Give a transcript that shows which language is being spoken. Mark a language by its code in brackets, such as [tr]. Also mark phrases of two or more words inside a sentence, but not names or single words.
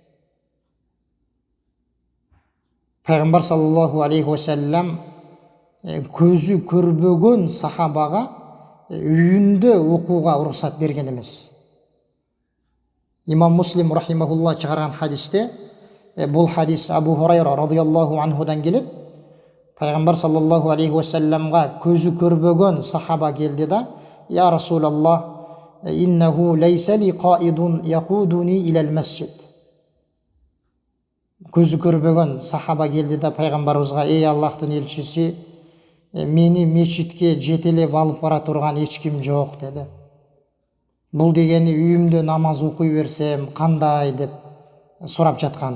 [ky] Пайгамбар [ar] صلى الله عليه وسلم [ky] көзү көрбөгөн сахабага үйүндө окууга уруксат берген эмес. Имам Муслим рахимахулла чыгарган хадисте, бул хадис Абу Хурайра [ar] رضي الله عنه [ky] келет. Пайгамбар [ar] صلى الله عليه وسلم [ky] көзү көрбөгөн сахаба келди да: [ar] "يا رسول الله، إنه ليس لي قائد يقودني إلى المسجد." [ky] Көзү көрбөгөн сахаба келди да пайгамбарыбызга: "Эй Аллахтын элчиси, мени мечитке жетелеп алып бара турган эч ким жок" деди. Бул дегени үйүмдө намаз окуй берсем кандай деп сурап жатканы.